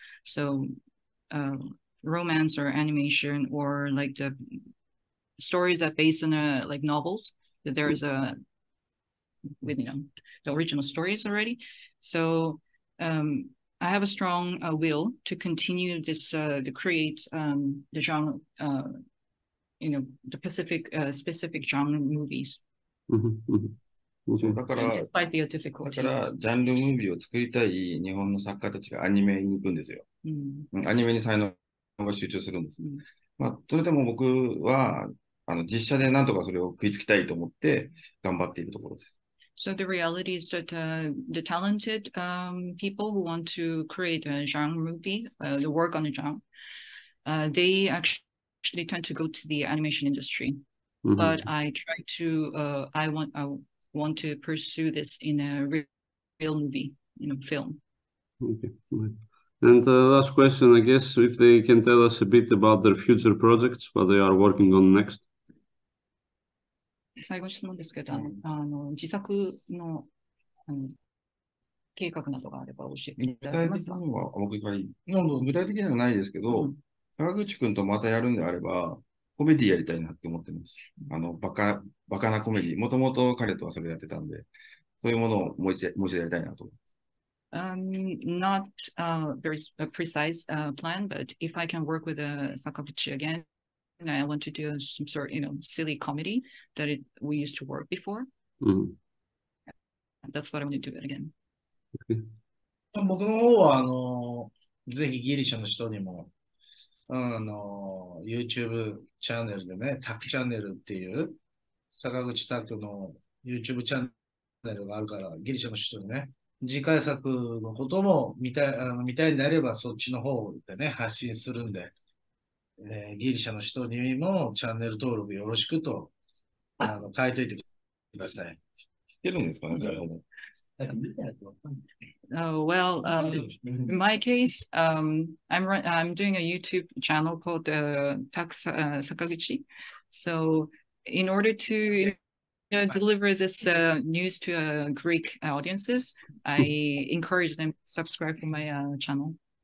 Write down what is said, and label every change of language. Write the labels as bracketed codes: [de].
[en] So romance or animation or like the stories that based on like novels, that there's with the original stories already. So I have a strong will to continue this to create the genre, the specific genre movies. [ja] だから、 [en] despite the difficulties. [ja] だから、ジャンルムービーを作りたい日本の作家たちがアニメに行くんですよ。アニメに才能が集中するんです。まあ、それでも僕は、実写でなんとかそれを食いつきたいと思って頑張っているところです。 [en] So the reality is that the talented people who want to create a genre movie, the work on the genre, they actually tend to go to the animation industry. But I try to, I want to pursue this in a real movie, film. Okay. And last question, I guess, if they can tell us a bit about their future projects, what they are working on next. [ja] 最後の質問ですけど、自作の計画などがあれば教えていただけますか？具体的にはないですけど、坂口くんとまたやるんであれば、コメディやりたいなって思ってます。バカなコメディ。もともと彼とはそれやってたんで、そういうものをもう一度やりたいなと思います。 [en] Not very precise plan, but if I can work with Sakaguchi again, I want to do some sort, silly comedy that we used to work before. That's what I want to do it again. [ja] 僕の方は、ぜひギリシャの人にも、YouTube チャンネルでね、タクチャンネルっていう、坂口拓の YouTube チャンネルがあるから、ギリシャの人にね、次回作のことも見たいんであれば、そっちの方でね、発信するんで、ギリシャの人にもチャンネル登録よろしくと、書いといてください。知ってるんですかね、それは。 [en] Oh, well, in my case, I'm doing a YouTube channel called Sakaguchi. So in order to deliver this news to Greek audiences, I encourage them to subscribe to my channel.